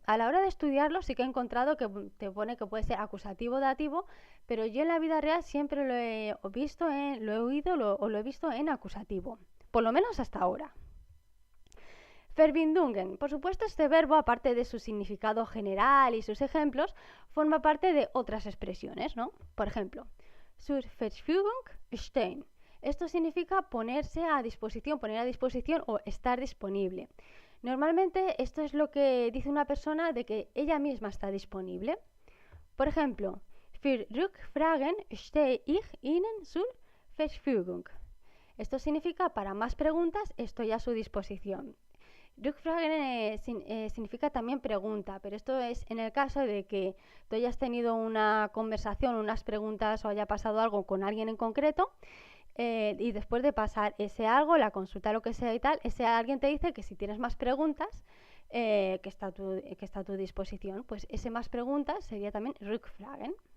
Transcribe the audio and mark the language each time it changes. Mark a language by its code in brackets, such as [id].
[es] A la hora de estudiarlo sí que he encontrado que te pone que puede ser acusativo o dativo, pero yo en la vida real siempre lo he visto, lo he oído o lo he visto en acusativo, por lo menos hasta ahora. Verbindungen. Por supuesto, este verbo, aparte de su significado general y sus ejemplos, forma parte de otras expresiones, ¿no? Por ejemplo, [de] zur Verfügung stehen. [es] Esto significa ponerse a disposición, poner a disposición o estar disponible. Normalmente esto es lo que dice una persona de que ella misma está disponible. Por ejemplo, [de] für Rückfragen stehe ich Ihnen zur Verfügung. [es] Esto significa para más preguntas estoy a su disposición. Rückfragen significa también pregunta, pero esto es en el caso de que tú hayas tenido una conversación, unas preguntas o haya pasado algo con alguien en concreto. Y después de pasar ese algo, la consulta, lo que sea y tal, ese alguien te dice que si tienes más preguntas, que está a tu disposición, pues ese más preguntas sería también Rückfragen.